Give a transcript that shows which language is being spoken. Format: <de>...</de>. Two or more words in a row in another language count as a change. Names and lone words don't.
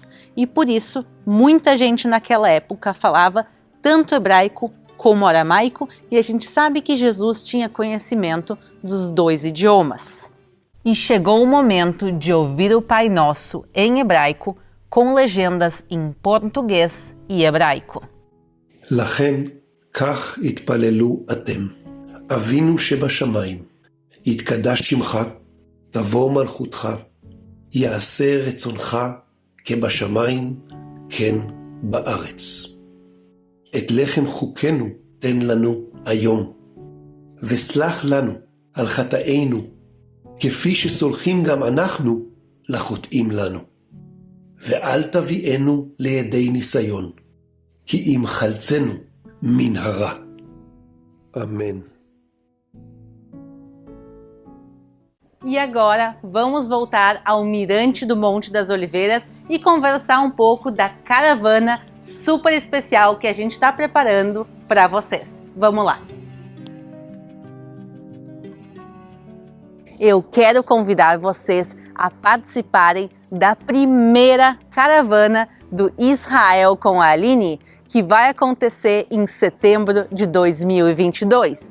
<pt>E por isso, muita gente naquela época falava tanto hebraico como aramaico e a gente sabe que Jesus tinha conhecimento dos 2 idiomas. E chegou o momento de ouvir o Pai Nosso em hebraico com legendas em português e hebraico.</pt> <he>לכן, כך התפללו אתם. אבינו שבשמיים, יתקדש שמך, תבוא מלכותך, יעשה רצונך כבשמיים, כן בארץ. את לחם חוקנו תן לנו היום, וסלח לנו על חטאינו, כפי שסולחים גם אנחנו לחוטאים לנו. ואל תביאנו לידי ניסיון, כי אם חלצנו מן הרע. אמן.</he> <pt>E agora vamos voltar ao Mirante do Monte das Oliveiras e conversar um pouco da caravana super especial que a gente está preparando para vocês. Vamos lá! Eu quero convidar vocês a participarem da primeira caravana do Israel com a Aline, que vai acontecer em setembro de 2022.</pt>